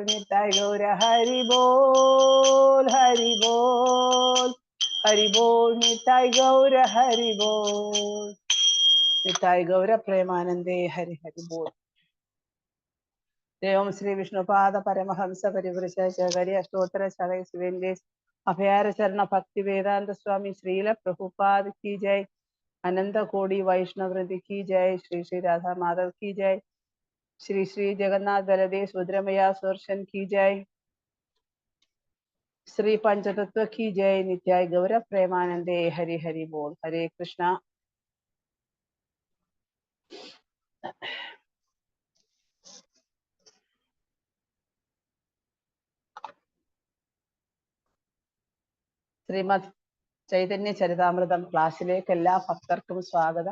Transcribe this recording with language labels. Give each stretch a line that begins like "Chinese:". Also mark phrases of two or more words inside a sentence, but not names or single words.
Bangla: নিতাই গৌর হরি বোল হরি বোল নিতাই গৌর হরি বোল নিতাই গৌর প্রেমানন্দে হরি হরি বোল.
Sanskrit: ഓം ശ്രീ വിഷ്ണുപാദ പരമഹംസ പരിവൃശചരി അഷ്ടോത്തര ശതക ശിവേന്ദ്രേ അഭയാര ചരണ ഭക്തി വേദാന്ത സ്വാമി ശ്രീല പ്രഭുപാദ്
Hindi: की जय. अनंत कोटि वैष्णव वृंद की जय. श्री श्री राधा माधव की जय. श्री श्री जगन्नाथ बलदेव सुभद्रमया सुदर्शन की जय. श्री पंचतत्व की जय.
Bangla: নিতাই গৌর প্রেমানন্দে হরি হরি বোল.
Hindi: हरे कृष्ण.
Malayalam: ശ്രീമദ് ചൈതന്യ ചരിതാമൃതം ക്ലാസ്സിലേക്ക് എല്ലാ ഭക്തർക്കും സ്വാഗതം.